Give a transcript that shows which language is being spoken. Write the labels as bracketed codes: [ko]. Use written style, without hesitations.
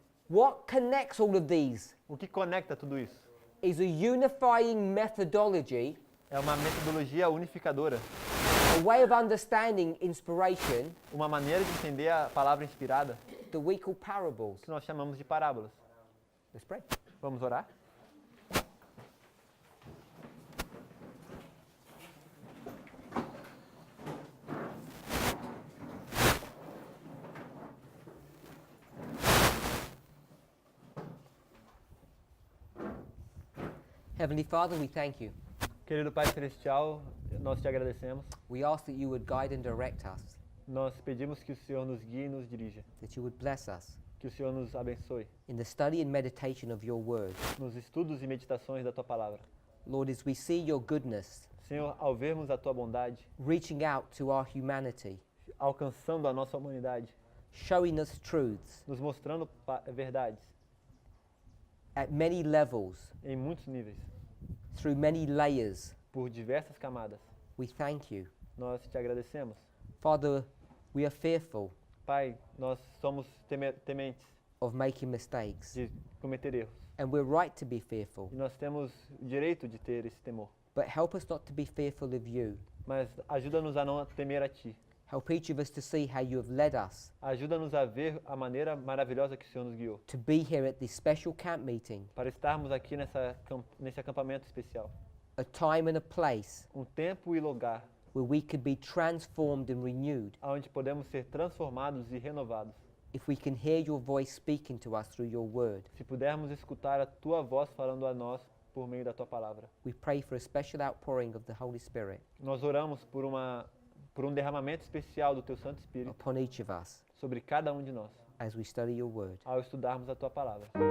[en] what connects all of these [pt] O que conecta tudo isso? [en] is a unifying methodology, [pt] É uma metodologia unificadora, [en] a way of understanding inspiration [pt] uma maneira de entender a palavra inspirada [en] that we call parables. [pt] que nós chamamos de parábolas. [en] Let's pray. [pt] Vamos orar? [en] Heavenly Father, we thank you. [pt] Querido Pai Celestial, nós te agradecemos. [en] We ask that you would guide and direct us, [pt] Nós pedimos que o Senhor nos guie e nos dirija, [en] that you would bless us [pt] que o Senhor nos abençoe [en] in the study and meditation of your word. [pt] nos estudos e meditações da Tua Palavra. [en] Lord, as we see your goodness [pt] Senhor, ao vermos a Tua bondade, [en] reaching out to our humanity, [pt] alcançando a nossa humanidade, [en] showing us truths [pt] nos mostrando verdades [en] at many levels, [pt] em muitos níveis, [en] through many layers. [pt] por diversas camadas. [en] We thank you. [pt] Nós te agradecemos. [en] Father, we are fearful [pt] Pai, nós somos tementes [en] of making mistakes, [pt] de cometer erros. [en] and we're right to be fearful. [pt] E nós temos o direito de ter esse temor. [en] But help us not to be fearful of you. [pt] Mas ajuda-nos a não temer a Ti. [en] Help each of us to see how you have led us [pt] Ajuda-nos a ver a maneira maravilhosa que o Senhor nos guiou. [en] to be here at this special camp meeting, [pt] Para estarmos aqui nesse acampamento especial. [en] a time and a place [pt] Um tempo e lugar [en] where we could be transformed and renewed [pt] onde podemos ser transformados e renovados. [en] if we can hear your voice speaking to us through your word. [pt] Se pudermos escutar a Tua voz falando a nós por meio da Tua palavra. [en] We pray for a special outpouring of the Holy Spirit [pt] Nós oramos por um derramamento especial do Teu Santo Espírito [en] upon each of us [pt] sobre cada um de nós, [en] as we study your word. [pt] ao estudarmos a Tua palavra.